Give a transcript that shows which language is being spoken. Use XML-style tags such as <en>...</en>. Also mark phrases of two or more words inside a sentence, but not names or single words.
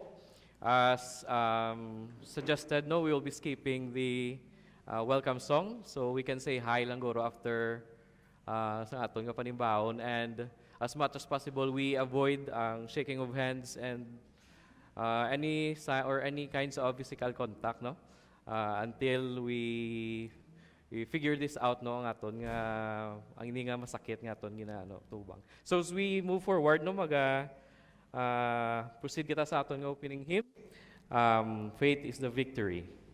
<en>As suggested, no, we will be skipping the welcome song, so we can say hi</en> <hil>lang goro after sa aton nga panimbaon,</hil> <en>and as much as possible we avoid ang shaking of hands and any kinds of physical contact, no, until we figure this out,</en> <hil>no, ang aton nga ang ini nga masakit nga aton ginano tubang.</hil> <en>So as we move forward, no, proceed</en> <hil>kita sa aton nga</hil> <en>opening hymn, Faith is the Victory.</en>